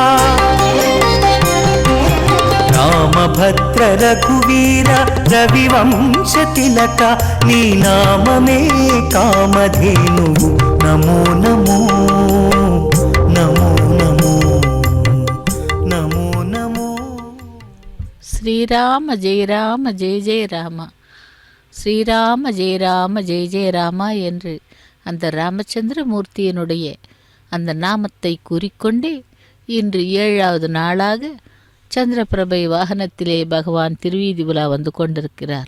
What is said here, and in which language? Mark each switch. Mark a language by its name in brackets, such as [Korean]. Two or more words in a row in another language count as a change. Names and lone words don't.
[Telugu] రామభద్ర రఘువీర రవివంశతిలక నీ నామమే కామధేనువు నమో నమో నమో నమో నమో నమో नमो नमो नमो नमो [Sanskrit] श्रीराम जय राम जय जय राम, श्रीराम जय राम जय जय राम [Tamil] என்று அந்த ராமச்சந்திரமூர்த்தியினுடைய அந்த நாமத்தை கூறிக்கொண்டே இன்று 7வது நாளாக சந்திரபிரபை வாகனத்திலே பகவான் திருவீதி உலா வந்து கொண்டிருக்கிறார்.